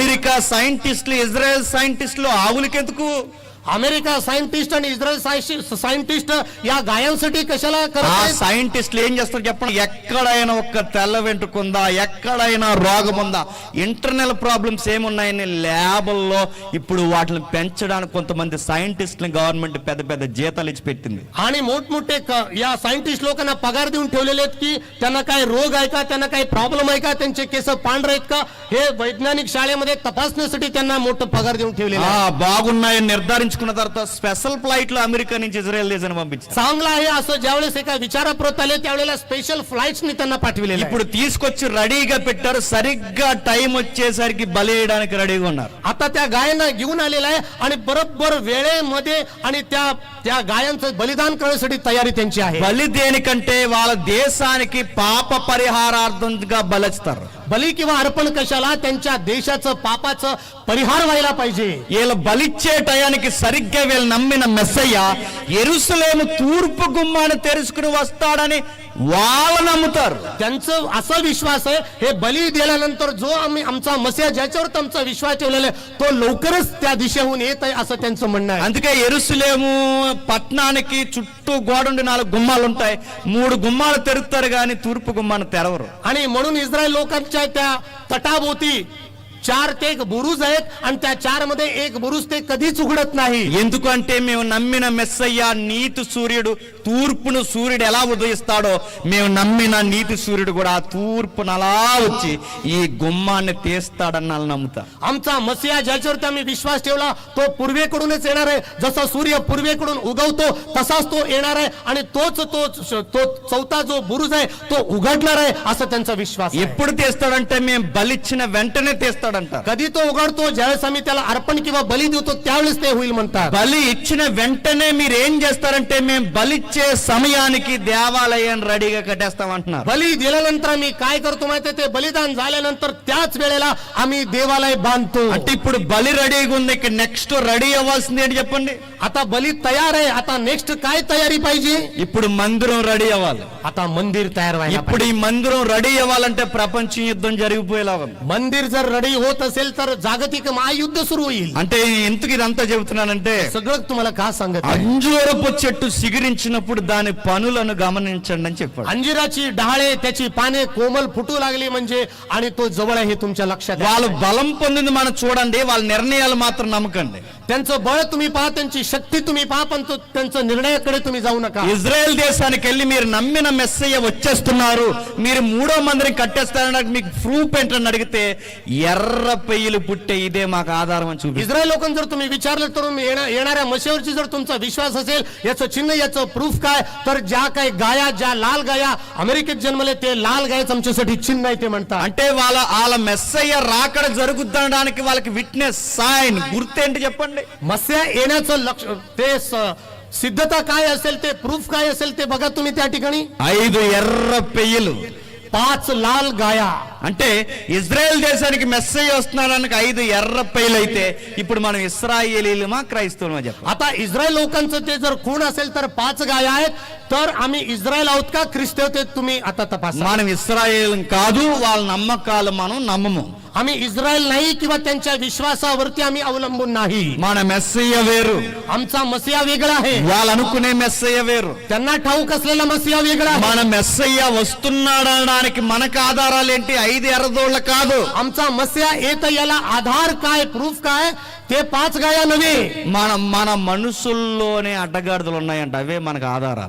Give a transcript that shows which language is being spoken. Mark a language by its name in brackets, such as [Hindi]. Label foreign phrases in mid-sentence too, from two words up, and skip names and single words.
[Telugu] అమెరికా సైంటిస్టులు, ఇజ్రాయెల్ సైంటిస్టులు ఆవులకెందుకు? [Marathi] अमेरिका सायंटिस्ट आणि इस्रायल सायंटिस्ट या गायांसाठी कशाला ఆ करत आहेत? [Telugu] సైంటిస్టులు ఏం చేస్తారు చెప్పండి? ఎక్కడైనా ఒక్క తెల్ల వెంట్రుకుందా, ఎక్కడైనా రోగం ఉందా, [English] internal problems [Telugu] ఏమున్నాయని ల్యాబుల్లో ఇప్పుడు వాటిని పెంచడానికి కొంతమంది సైంటిస్టులు గవర్నమెంట్ పెద్ద పెద్ద జీతాలు ఇచ్చి పెట్టింది. [Marathi] आणि मोठमोठे या सायंटिस्ट लोकांना पगार देऊन ठेवलेले आहेत की त्यांना काय रोग आहे का, त्यांना काही प्रॉब्लेम आहे का, त्यांचे केस पांढरे आहेत का, हे वैज्ञानिक शाळेमध्ये तपासण्यासाठी त्यांना मोठं पगार देऊन ठेवलेलं आहे. [Telugu] బాగున్నాయని నిర్ధారించుకున్న తర్వాత [English] special flight [Telugu] లో అమెరికా నుంచి ఇజ్రాయెల్ దేశాన్ని పంపించారు. [Marathi] चांगला आहे असं ज्यावेळेस एका विचाराप्रत आले, त्यावेळेला [English] special flights [Marathi] त्यांना पाठविलेलं आहे. [Telugu] ఇప్పుడు తీసుకొచ్చి రెడీగా పెట్టారు. సరిగ్గా టైం వచ్చేసరికి బలేయడానికి రెడీగా ఉన్నారు. [Marathi] आता त्या गायांना घेऊन आलेला आहे आणि बरोबर वेळेमध्ये आणि त्या गायांचं बलिदान करण्यासाठी तयारी त्यांची आहे. [Telugu] బలి దేనికంటే వాళ్ళ దేశానికి పాప పరిహారార్థంగా బలిస్తారు. [Marathi] बली किंवा अर्पण कशाला? त्यांच्या देशाचं पापाचं परिहार व्हायला पाहिजे. [Telugu] వీళ్ళ బలిచ్చే టయానికి సరిగ్గా వీళ్ళు నమ్మిన మెస్సయ్య యెరూషలేము తూర్పు గుమ్మాన్ని తెరుచుకుని వస్తాడని వాళ్ళు నమ్ముతారు. [Marathi] त्यांचं असा विश्वास आहे, हे बली दिल्यानंतर जो आमचा मसीहा ज्याच्यावर आमचा विश्वास ठेवलेला आहे, तो लवकरच त्या दिशेहून येत आहे असं त्यांचं म्हणणं आहे. [Telugu] అందుకే యెరూషలేము పట్టణానికి చుట్టూ గోడుండి 4 గుమ్మాలు ఉంటాయి. 3 గుమ్మాలు తెరుస్తారు కానీ తూర్పు గుమ్మాన్ని తెరవరు. [Marathi] आणि म्हणून इस्रायल लोकांच्या त्या तटाभोवती 4 ते एक बुरुज आहेत आणि त्या 4 मध्ये एक बुरुज ते कधीच उघडत नाही. [Telugu] ఎందుకంటే మేము నమ్మిన మెస్సయ్య నీతి సూర్యుడు తూర్పును సూర్యుడు ఎలా ఉదయిస్తాడో మేము నమ్మిన నీతి సూర్యుడు కూడా ఆ తూర్పును అలా వచ్చి ఈ గుమ్మాన్ని తీస్తాడని వాళ్ళు నమ్ముతారు. [Marathi] आमचा मसीहा ज्याच्यावरती आम्ही विश्वास ठेवला तो पूर्वेकडूनच येणार आहे. जसा सूर्य पूर्वेकडून उगवतो तसाच तो येणार आहे आणि तोच तो चौथा जो बुरुज आहे तो उघडणार आहे असं त्यांचा विश्वास आहे. [Telugu] ఎప్పుడు తీస్తాడంటే మేము బలిచ్చిన వెంటనే తీస్తాడంట. [Marathi] कधी तो उघडतो? ज्यावेळेस आम्ही त्याला अर्पण किंवा बली देतो त्यावेळेस ते होईल म्हणतात. [Telugu] బలి ఇచ్చిన వెంటనే మీరు ఏం చేస్తారంటే మేము బలిచ్చే సమయానికి దేవాలయాన్ని రెడీగా కట్టేస్తామంటున్నారు. [Marathi] बली दिल्यानंतर आम्ही काय करतो माहिती? ते बलिदान झाल्यानंतर त्याच वेळेला आम्ही देवालय बांधतो. [Telugu] అంటే ఇప్పుడు బలి రెడీగా ఉంది, ఇక నెక్స్ట్ రెడీ అవ్వాల్సింది ఏంటి చెప్పండి? [Marathi] आता बली तयार आहे, आता नेक्स्ट काय तयारी पाहिजे? [Telugu] ఇప్పుడు మందిరం రెడీ అవ్వాలి. [Marathi] आता मंदिर तयार व्हायला [Telugu] ఇప్పుడు ఈ మందిరం రెడీ అవ్వాలంటే ప్రపంచ యుద్ధం జరిగిపోయేలా ఉంది. [Marathi] मंदिर जर रेडी होत असेल तर जागतिक महायुद्ध सुरू होईल. [Telugu] అంటే ఎందుకు ఇదంతా చెబుతున్నానంటే [Marathi] सगळं तुम्हाला का सांगत आहे? [Telugu] అంజూరపు చెట్టు సిగిరించినప్పుడు దాని పనులను గమనించండి అని చెప్పాడు. [Marathi] अंजिराची डहाळे त्याची पाने कोमल फुटू लागली म्हणजे आणि तो जवळ आहे हे तुमच्या लक्षात आहे. [Telugu] వాళ్ళు బలం పొందింది మనం చూడండి, వాళ్ళ నిర్ణయాలు మాత్రం నమ్మకండి. [Marathi] त्यांचं बळ तुम्ही पहा, त्यांची शक्ती तुम्ही पहा, पण त्यांचं निर्णयाकडे तुम्ही जाऊ नका. [Telugu] ఇజ్రాయెల్ దేశానికి వెళ్ళి మీరు నమ్మిన మెస్సయ్య వచ్చేస్తున్నారు, మీరు 3వ మందిరం కట్టేస్తారని మీకు ప్రూఫ్ ఏంటని అడిగితే ఎర్ర పెయ్యలు పుట్టే ఇదే మాకు ఆధారం అని చూపి. [Marathi] इस्रायल लोकांना जर तुम्ही विचारलं तर येणाऱ्या मशीवरची जर तुमचा विश्वास असेल, याचं चिन्ह याचं प्रूफ काय, तर ज्या काही गाया, ज्या लाल गाया अमेरिकेत जन्मले ते लाल गायच आमच्यासाठी चिन्ह आहे ते म्हणतात. [Telugu] అంటే వాళ్ళ మెస్సయ్య రాకడ జరుగుతుండడానికి వాళ్ళకి [English] witness sign [Telugu] గుర్తేంటి చెప్పండి. [Marathi] मस्या येण्याचं लक्ष ते सिद्धता काय असेल, ते प्रूफ काय असेल ते बघा तुम्ही त्या ठिकाणी. [Telugu] 5 ఎర్ర పెయ్యలు, [Marathi] 5 लाल गाया. [Telugu] అంటే ఇజ్రాయెల్ దేశానికి మెస్సయ్య వస్తున్నాడానికి 5 ఎర్ర పెయ్యలు అయితే ఇప్పుడు మనం ఇస్రాయేలీలమా క్రైస్తవులమా చెప్పండి. [Marathi] आता इस्रायल लोकांचं ते जर खूण असेल तर 5 गाया आहेत, तर आम्ही इस्रायल आहोत का ख्रिस्त ते तुम्ही आता तपासा. [Telugu] మనం ఇస్రాయేల్ కాదు, వాళ్ళ నమ్మకాలు మనం నమ్మము. [Marathi] आम्ही इस्रायल नाही किंवा त्यांच्या विश्वासावरती आम्ही अवलंबून नाही. [Telugu] మన మెస్సయ్య వేరు, [Marathi] आमचा मसिया वेगळा आहे, [Telugu] వాళ్ళు అనుకునే మెస్సయ్య వేరు. [Marathi] त्यांना ठाऊक असलेला मसिया वेगळा आहे. [Telugu] మన మెస్సయ్య వస్తున్నాడనడానికి మనకు ఆధారాలు ఏంటి? 5 ఎర్రదోళ్ళ కాదు. [Marathi] आमचा मसिया येत याला आधार काय, प्रूफ काय, ते 5 गाया नव्हे. [Telugu] మన మనసుల్లోనే అడ్డగాడిదలు ఉన్నాయంట, అవే మనకు ఆధారాలు.